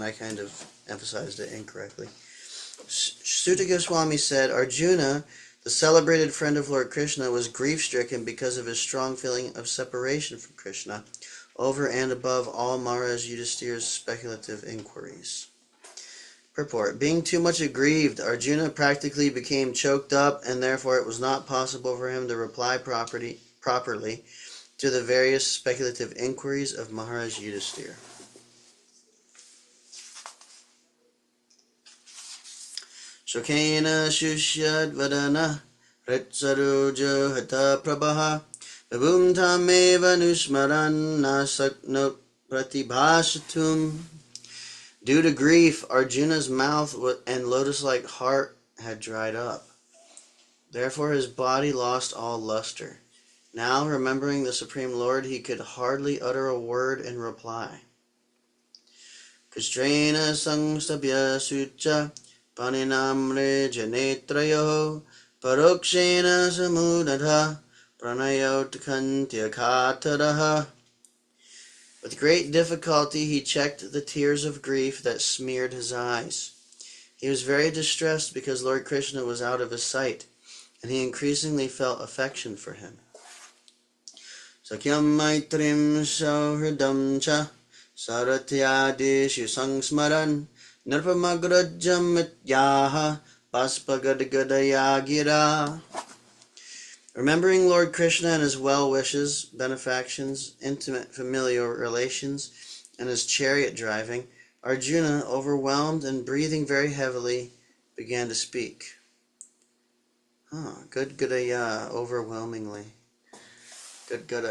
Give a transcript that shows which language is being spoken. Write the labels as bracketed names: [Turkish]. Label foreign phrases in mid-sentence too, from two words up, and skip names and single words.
[English] I kind of emphasized it incorrectly. Suta Goswami said, Arjuna, the celebrated friend of Lord Krishna, was grief-stricken because of his strong feeling of separation from Krishna, over and above all Maharaj Yudhishthir's speculative inquiries. Purport. Being too much aggrieved, Arjuna practically became choked up, and therefore it was not possible for him to reply properly to the various speculative inquiries of Maharaj Yudhishthir. [Sanskrit] शोकेन शुष्यद्वदन हृत्सरोजो हतप्रभः विभुं तमेवानुस्मरन् नाशक्नोत् प्रतिभाषितुम्. [English] Due to grief, Arjuna's mouth and lotus-like heart had dried up. Therefore his body lost all luster. Now, remembering the Supreme Lord, he could hardly utter a word in reply. [Sanskrit] कृच्छ्रेण संस्तभ्य शुचः पाणिनामृज्य नेत्रयोः परोक्षेण समुन्नद्ध प्रणयौत्कण्ठ्यकातरः. [English] With great difficulty he checked the tears of grief that smeared his eyes. He was very distressed because Lord Krishna was out of his sight, and he increasingly felt affection for him. [Sanskrit] सख्यं मैत्रीं सौहृदं च सारथ्यादिषु संस्मरन् नृपमग्रजमित्याह बाष्पगद्गदया गिरा. [English] Remembering Lord Krishna and his well-wishes, benefactions, intimate familial relations, and his chariot driving, Arjuna, overwhelmed and breathing very heavily, began to speak. Overwhelmingly. Good.